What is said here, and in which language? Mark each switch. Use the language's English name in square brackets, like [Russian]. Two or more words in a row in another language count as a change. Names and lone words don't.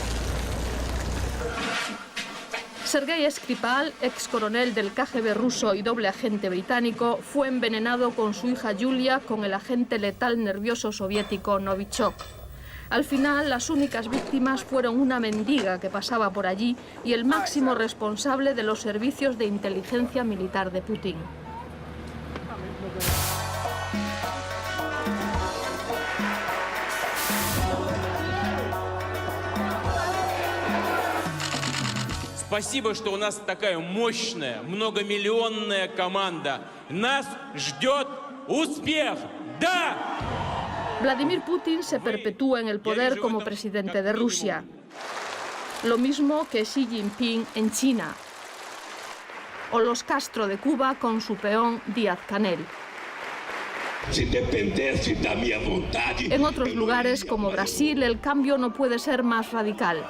[Spanish] Sergei Skripal, ex coronel del KGB ruso y doble agente británico, fue envenenado con su hija Yulia con el agente letal nervioso soviético Novichok. Al final, las únicas víctimas fueron una mendiga que pasaba por allí y el máximo responsable de los servicios de inteligencia militar de Putin. [Russian] Спасибо, что у нас такая мощная, многомиллионная команда. Нас ждет успех. ¡Да! [Spanish] Vladimir Putin se perpetúa en el poder como presidente de Rusia. Lo mismo que Xi Jinping en China. O los Castro de Cuba con su peón Díaz-Canel. En otros lugares, como Brasil, el cambio no puede ser más radical.